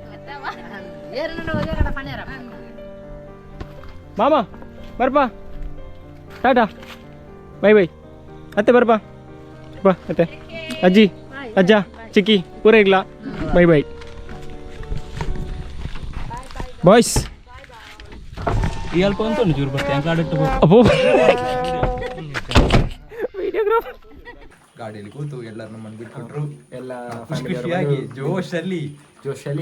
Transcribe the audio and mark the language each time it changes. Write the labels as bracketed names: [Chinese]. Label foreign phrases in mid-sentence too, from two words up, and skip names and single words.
[Tulu] ಮಾಮ ಬರ್ಪಾ [English] tata bye bye [Tulu] ಅತ್ತೆ ಬರ್ಪಾ ಬಾ ಅತ್ತೆ ಅಜ್ಜಿ ಅಜ್ಜ ಚಿಕ್ಕಿ ಪೂರ ಇಗ್ಲಾ [English] bye bye boys [Tulu] ಇಯಲ್ಪ ಅಂತ ಚೂರು ಬರ್ತೆ ಅಂಕಾಡಿಟ್ಟು ಅಪ್ಪೋ ವಿಡಿಯೋಗ್ರಾಫರ್ [Kannada] ಗಾಡಿಯಲ್ಲಿ ಕೂತು ಎಲ್ಲರೂ ನಮ್ಮನ್ನು ಬಿಟ್ಕೊಟ್ರು. ಎಲ್ಲ ಖುಷಿಯಾಗಿ ಜೋಶಲ್ಲಿ